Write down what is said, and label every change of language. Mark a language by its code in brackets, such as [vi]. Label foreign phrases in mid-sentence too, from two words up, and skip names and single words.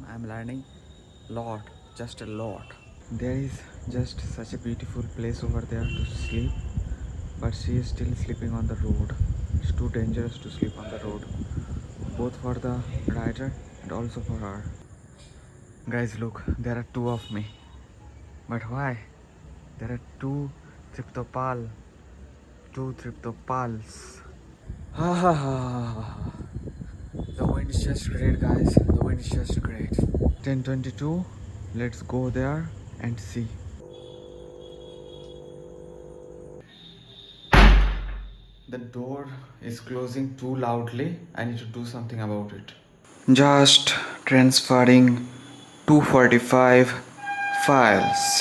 [en] I'm learning a lot, just a lot. There is just such a beautiful place over there to sleep, but she is still sleeping on the road. It's too dangerous to sleep on the road, both for the rider and also for her. Guys, look, there are 2 of me. But why? There are 2 Triptopals. Ha ha ha. The wind is just great, guys. The wind is just great. 10:22. Let's go there and see. The door is closing too loudly. I need to do something about it. Just transferring 245 files.